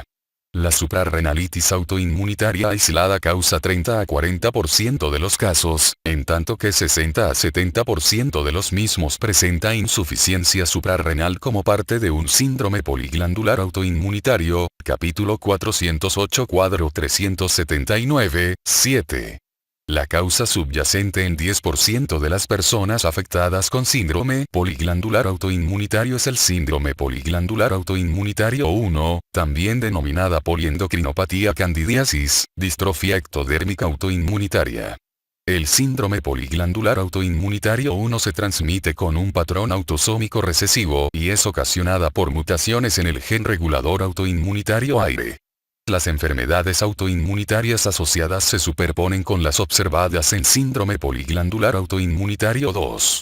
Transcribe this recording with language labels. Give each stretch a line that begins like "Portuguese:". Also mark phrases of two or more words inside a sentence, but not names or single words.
Spanish: La suprarrenalitis autoinmunitaria aislada causa 30 a 40% de los casos, en tanto que 60 a 70% de los mismos presenta insuficiencia suprarrenal como parte de un síndrome poliglandular autoinmunitario, capítulo 408 cuadro 379, 7. La causa subyacente en 10% de las personas afectadas con síndrome poliglandular autoinmunitario es el síndrome poliglandular autoinmunitario 1, también denominada poliendocrinopatía candidiasis, distrofia ectodérmica autoinmunitaria. El síndrome poliglandular autoinmunitario 1 se transmite con un patrón autosómico recesivo y es ocasionada por mutaciones en el gen regulador autoinmunitario AIRE. Las enfermedades autoinmunitarias asociadas se superponen con las observadas en síndrome poliglandular autoinmunitario 2.